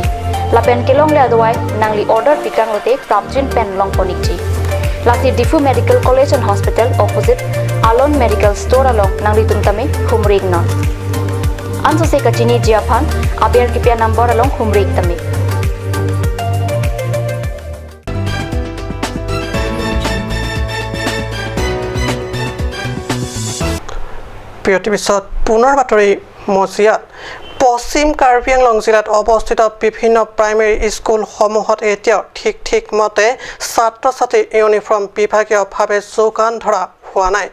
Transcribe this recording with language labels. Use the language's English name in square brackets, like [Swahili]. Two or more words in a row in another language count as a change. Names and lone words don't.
[Karbi] Lapen kelong le adawai nang li order pikang lote prapjin pen long ponikji. Lasi Difu Medical College and Hospital opposite Alon Medical Store along nang litum tame humrig non. Anso se kachini jiaphan aber kipya number along humrig tame. [Assamese] বিৰতিৰ পিছত পুনৰ বাতৰি মজিয়াত পশ্চিম কাৰ্বি আংলং জিলাত অৱস্থিত বিভিন্ন প্ৰাইমেৰী স্কুলসমূহত এতিয়াও ঠিক মতে ছাত্ৰ ছাত্ৰীৰ ইউনিফৰ্ম বিভাগীয়ভাৱে যোগান ধৰা হোৱা নাই।